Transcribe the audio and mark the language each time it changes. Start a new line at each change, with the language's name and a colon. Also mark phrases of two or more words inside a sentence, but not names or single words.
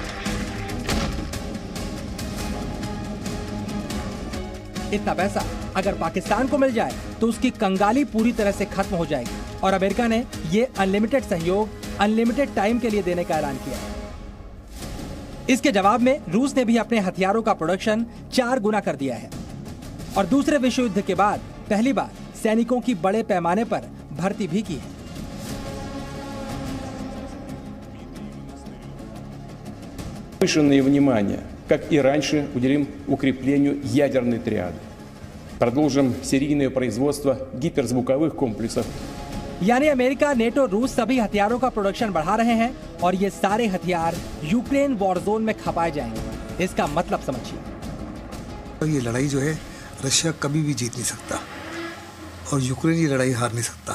Hindi: इतना पैसा अगर पाकिस्तान को मिल जाए तो उसकी कंगाली पूरी तरह से खत्म हो जाएगी और अमेरिका ने ये अनलिमिटेड सहयोग
English: unlimited time
Hindi: के लिए देने का ऐलान किया है। इसके जवाब में रूस ने भी अपने हथियारों का प्रोडक्शन 4 गुना कर दिया है और दूसरे विश्व युद्ध के बाद पहली बार सैनिकों की बड़े पैमाने पर भर्ती भी की है।
Russian: Повышенное внимание, как и раньше, уделим укреплению ядерной триады. Продолжим серийное производство гиперзвуковых комплексов.
Hindi: यानी अमेरिका, नेटो, रूस सभी हथियारों का प्रोडक्शन बढ़ा रहे हैं और ये सारे हथियार यूक्रेन
English: war zone
Hindi: में खपाए जाएंगे। इसका मतलब समझिए। ये लड़ाई जो है रशिया कभी भी जीत नहीं सकता और यूक्रेन ये लड़ाई हार नहीं सकता।